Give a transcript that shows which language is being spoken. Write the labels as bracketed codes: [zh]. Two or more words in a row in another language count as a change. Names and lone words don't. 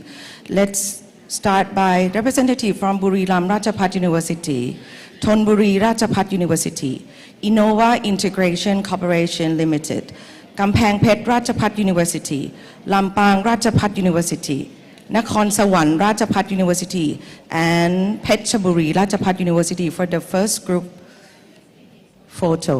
[en] Let's start by representative from Buriram Rajabhat University, Thonburi Rajabhat University, Innova Integration Corporation Limited, Kamphaeng Phet Rajabhat University, Lampang Rajabhat University, Nakhon Sawan Rajabhat University, and Phetchaburi Rajabhat University for the first group photo.